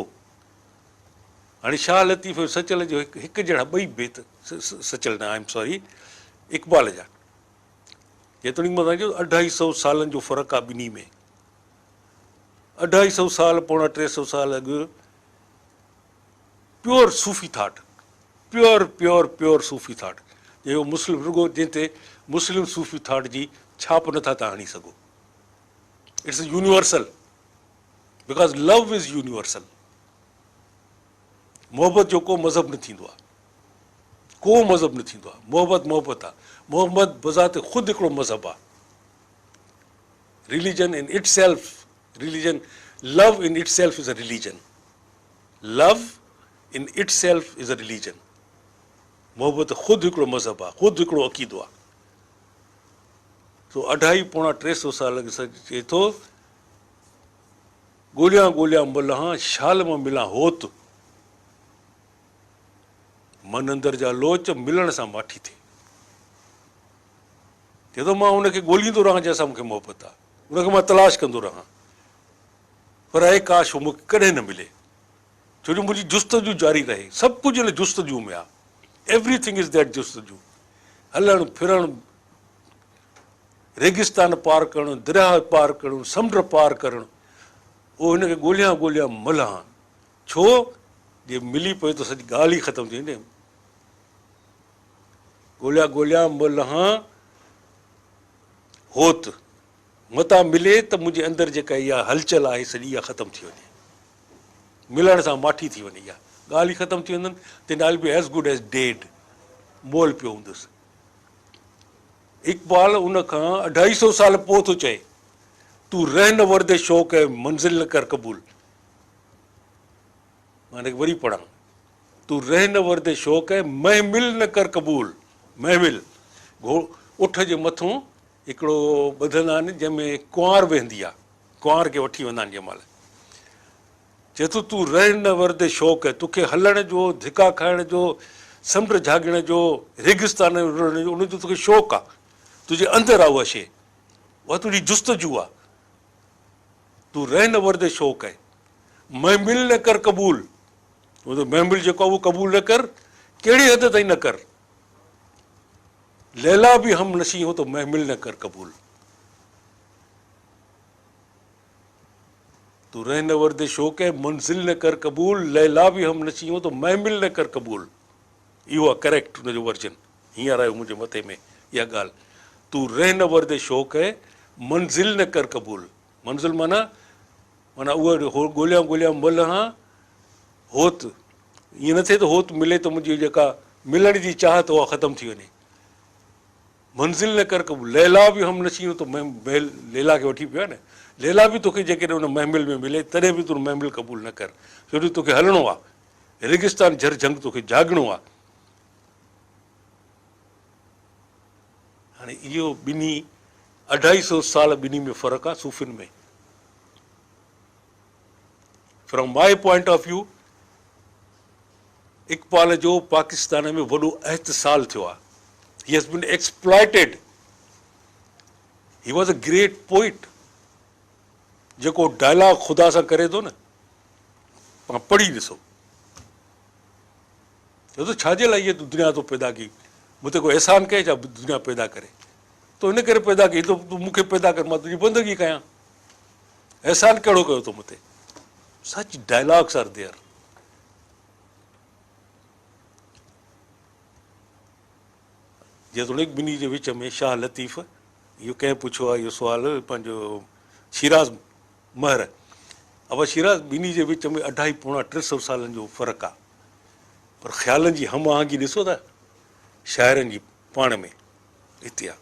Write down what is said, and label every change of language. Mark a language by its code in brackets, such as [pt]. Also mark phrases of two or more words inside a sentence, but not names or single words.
[sd] हाणे शाह लतीफ़ सचल जो हिकु जहिड़ा ॿई बेत सचल न, [en] I am sorry, [sd] इक़बाल जा, जेतोणीकि मां तव्हांजो 250 सालनि जो फ़र्क़ु आहे ॿिन्ही में। 250 साल, पौणा 300 साल अॻु प्योर सूफ़ी थाट, प्योर सूफ़ी थाट, जो मुस्लिम रुगो जंहिं ते मुस्लिम सूफ़ी थाट जी छाप नथा तव्हां हणी सघो। [en] It's universal, because love is universal. [sd] मोहबत जो को मज़हब न थींदो आहे, को मज़हब न थींदो आहे, मोहबत आहे। मोहम्मद बज़ात ख़ुदि हिकिड़ो मज़हब आहे। [en] Religion in itself, religion, love in itself is a religion, love in itself is a religion. [sd] मोहबत ख़ुदि हिकिड़ो मज़हब आहे, ख़ुदि हिकिड़ो अक़ीदो आहे। तो 2.5 पौणा 300 साल अॻु चए थो, ॻोल्हियां ॻोल्हियां मल्हां शाल मां मिलां होत, मन अंदर जा लोच मिलण सां माठी थिए। चए थो मां हुनखे ॻोल्हींदो रहां जंहिंसां मूंखे मोहबत आहे, हुनखे मां तलाश कंदो रहां, पर आहे काश उहो मूंखे कॾहिं न मिले, छो जो मुंहिंजी जुस्तजू जारी रहे। सभु कुझु हिन जुस्तजू में आहे, [en] Everything is that जुस्तजू। [sd] हलणु फिरणु, रेगिस्तान पार करणु, दरिया पार करणु, समुंड पार करणु, उहो हिनखे ॻोल्हियां ॻोल्हियां मल्हां। छो जे मिली पए त सॼी ॻाल्हि ई ख़तमु थी वेंदी। ॻोल्हियां ॻोल्हियां मल्हां होत, मतां मिले त मुंहिंजे अंदरि जेका इहा हलचल आहे सॼी इहा ख़तमु थी वञे, मिलण सां माठी थी वञे, इहा ॻाल्हि ई ख़तमु थी वञनि त [en] I will be as good as dead, [sd] मोल पियो हूंदुसि। इक़बाल उन खां 250 साल पोइ थो चए, [ur] تو رہ نوردِ شوق ہے منزل نہ کر قبول. [sd] मां हिनखे वरी पढ़ां, [ur] تو رہ نوردِ شوق ہے محمل نہ کر قبول. [sd] महमिल, उठ जे मथां हिकिड़ो ॿधंदा आहिनि जंहिंमें कुंवार वेहंदी आहे, कुंवार खे वठी वेंदा आहिनि जंहिं महिल। चए थो [ur] تو رہ نوردِ شوق ہے, [sd] तोखे हलण जो, धिका खाइण जो, समुंड झागण जो, रेगिस्तान में रुलण जो, उनजो तोखे शौक़ु आहे, तुंहिंजे अंदरि आहे उहा शइ, उहा तुंहिंजी जुस्तजू आहे। [ur] تو رہ نوردِ شوق ہے محمل نہ کر قبول, [sd] महमिल जेको आहे उहो क़बूल न कर, कहिड़ी हद ताईं न कर। [ur] لیلیٰ بھی ہم نشیں ہو تو محمل نہ کر قبول. تو رہ نوردِ شوق ہے منزل نہ کر قبول، لیلیٰ بھی ہم نشیں ہو تو محمل نہ کر قبول. [sd] इहो आहे करेक्ट हुनजो वर्जन, हींअर आयो मुंहिंजे मथे में इहा ॻाल्हि। [ur] تو رہ نوردِ شوق ہے منزل نہ کر قبول. [sd] मंज़िल माना उहा ॻोल्हियां ॻोल्हियां मल्हां होत, ईअं न थिए त होत मिले त मुंहिंजी जेका मिलण जी चाहत उहा ख़तमु थी वञे। [ur] منزل نہ کر قبول، لیلیٰ بھی ہم نشیں ہو تو محل, [sd] लैला खे वठी पियो आहे न, लैला बि तोखे जेकॾहिं हुन महमिल में मिले तॾहिं बि तूं महमिल क़बूल न कर, छो जो तोखे हलणो आहे, रेगिस्तान झर झंग तोखे जागणो आहे। हाणे इहो ॿिन्ही 250 साल ॿिन्ही में फ़र्क़ु आहे सूफ़ियुनि में। [en] From my point of view, [sd] इक़बाल जो पाकिस्तान में वॾो एहतसाल थियो आहे। [en] He has been exploited. He was a great poet. [sd] जेको डायलॉग ख़ुदा सां करे थो न, तव्हां पढ़ी ॾिसो, चए थो छाजे लाइ इहे दुनिया तो पैदा कई, मूं ते कोई एहसान कए छा दुनिया पैदा करे, तो इन करे पैदा कई, तूं मूंखे पैदा कर, मां तुंहिंजी बंदगी कयां, एहसान कहिड़ो कयो तो मूं ते। [en] Such dialogues are there. [sd] जेतोणीकि ॿिन्ही जे विच में शाह लतीफ़, इहो कंहिं पुछियो आहे इहो सुवालु, पंहिंजो शिराज़ महर, अब शिराज़, ॿिन्ही जे विच में 2.5 पौणा 300 सालनि जो फ़र्क़ु आहे, पर ख़्यालनि जी हम आहंगी ॾिसो था शाइरनि जी पाण में हिते आहे।